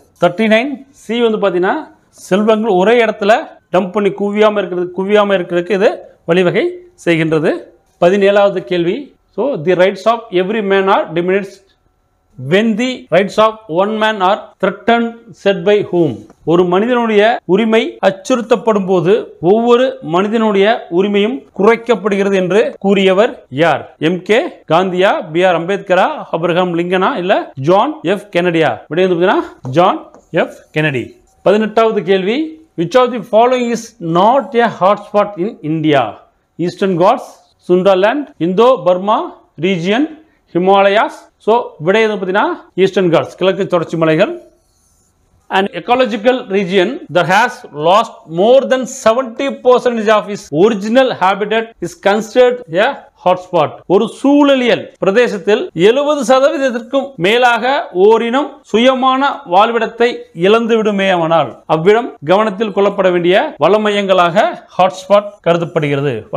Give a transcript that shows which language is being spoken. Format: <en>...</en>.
<ta>39C வந்து பாத்தீங்கன்னா செல்வங்கள் ஒரே இடத்துல டம்ப் பண்ணி குவியாம இருக்கிறதுக்கு இது வழிவகை செய்கின்றது. 17வது கேள்வி,</ta> <en>so the rights of every man are diminished when the rights of one man are threatened, said by whom?</en> <ta>ஒரு மனிதனுடைய உரிமை அச்சுறுத்தப்படும் போது ஒவ்வொரு மனிதனுடைய உரிமையும் குறைக்கப்படுகிறது என்று கூறியவர் யார்? MK காந்தியா, B.R. அம்பேத்கரா, அப்ரஹாம் லிங்கனா, இல்ல ஜான் F. கென்னடியா? விடை வந்து ஜான் F. கென்னடி. 18வது கேள்வி,</ta> <en>which of the following is not a hotspot in India? Eastern Ghats, Sundaland, Indo-Burma region, Himalayas.</en> <ta>So விடை வந்து பாத்தீங்கன்னா ஈஸ்டர்ன் காட்ஸ், கிழக்கு தொடர்ச்சி மலைகள்.</ta> <en>An ecological region that has lost more than 70% of its original habitat is considered a hotspot.</en> <ta>ஒரு சூழலியல் பிரதேசத்தில் 70% மேலாக ஓரினம் சுயமான வாழ்விடத்தை இழந்து விடுமேயானால் அவ்விடம் கவனத்தில் கொள்ளப்பட வேண்டிய வளமையங்களாக ஹாட்ஸ்பாட் கருதப்படுகிறது.</ta>